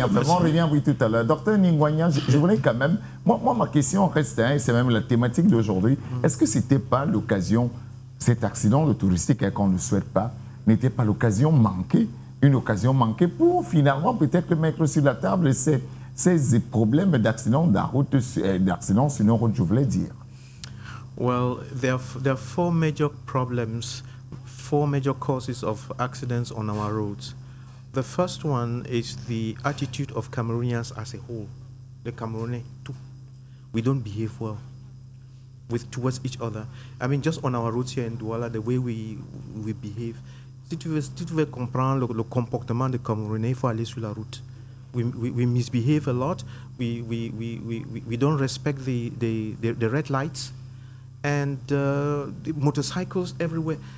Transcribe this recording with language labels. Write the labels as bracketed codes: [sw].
[fr] On revient oui, tout à l'heure. Docteur Ningwanya, je voulais quand même... Moi, ma question reste, et c'est même la thématique d'aujourd'hui, est-ce que ce n'était pas l'occasion, cet accident de touristique qu'on ne souhaite pas, n'était pas l'occasion manquée, une occasion manquée pour finalement peut-être mettre sur la table ces problèmes d'accidents d'accidents sur nos routes, je voulais dire. [en] Well, there are four major problems, four major causes of accidents on our roads. The first one is the attitude of Cameroonians as a whole. The Cameroonais, too. We don't behave well towards each other. I mean, just on our roads here in Douala, the way we behave. [fr] Si tu veux comprendre le comportement des Camerounais, il faut aller sur la route. [en] We misbehave a lot. We don't respect the red lights and the motorcycles everywhere.